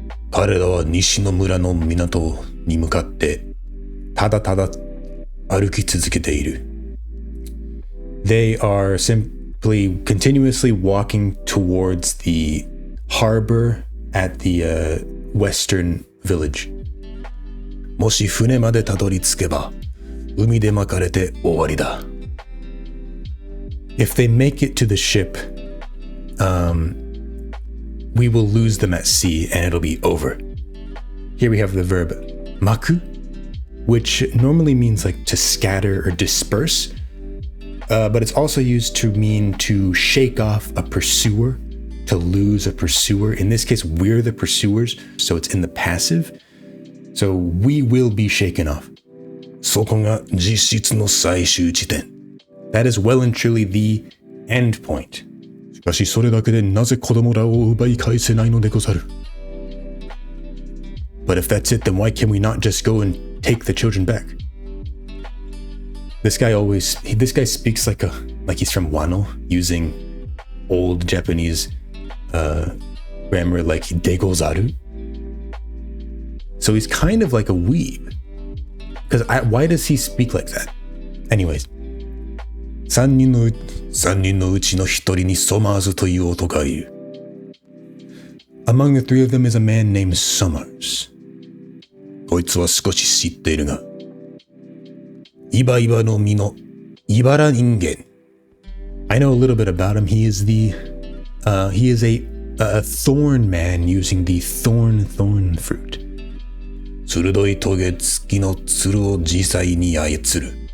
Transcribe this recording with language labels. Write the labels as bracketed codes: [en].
[ja] 彼らは西の村の港に向かってただただ歩き続けている。 [en] They are simply continuously walking towards the harbor at the western village. [ja] もし船までたどり着けば海で巻かれて終わりだ。 [en] If they make it to the ship, we will lose them at sea and it'll be over. Here we have the verb maku, which normally means like to scatter or disperse, but it's also used to mean to shake off a pursuer, to lose a pursuer. In this case, we're the pursuers, so it's in the passive. So we will be shaken off. [ja] そこが実質の最終地点。 [en] That is well and truly the end point. [ja] しかしそれだけでなぜ子供らを奪い返せないのでござる。 [en] But if that's it, then why can we not just go and take the children back? This guy speaks like he's from Wano, using old Japanese grammar like degozaru. So he's kind of like a weeb. Because why does he speak like that? Anyways. [ja] 三人のうちの一人にソマーズという男がいる。 [en] Among the three of them is a man named Summers. [ja] こいつは少し知っているが、イバイバの実のイバラ人間。 [en] I know a little bit about him. He is a thorn man using the thorn fruit. [ja] 鋭いトゲ付きのツルを自在に操る。